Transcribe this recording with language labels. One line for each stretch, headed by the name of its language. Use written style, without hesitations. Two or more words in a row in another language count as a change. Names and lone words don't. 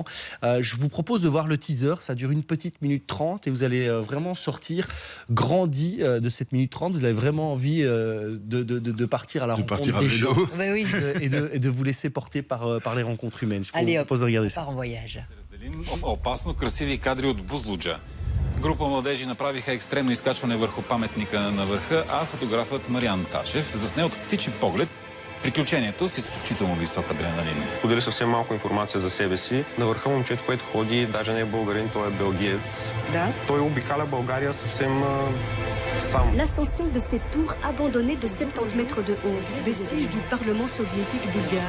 French: Je vous propose de voir le teaser. Ça dure 1 minute 30 et vous allez vraiment sortir grandi de cette minute 30. Vous avez vraiment envie de partir à la rencontre des gens et de vous laisser porter par les rencontres humaines. Je vous propose de regarder ça. On part en voyage.
Bulgarian: Опасно красиви кадри от Бузлуджа. Група младежи направиха екстремно изкачване върху паметника на върха, а фотографът Мариан Ташев засне от птичи поглед приключението с изключително висок адреналин. Сподели съвсем малко информация за себе си. На върха момчето, което ходи, даже не е българин, той е белгиец. Да. Той обикаля България съвсем сам.
French: L'ascension de cette tour abandonnée de 70 mètres de haut, vestige du Parlement soviétique bulgare.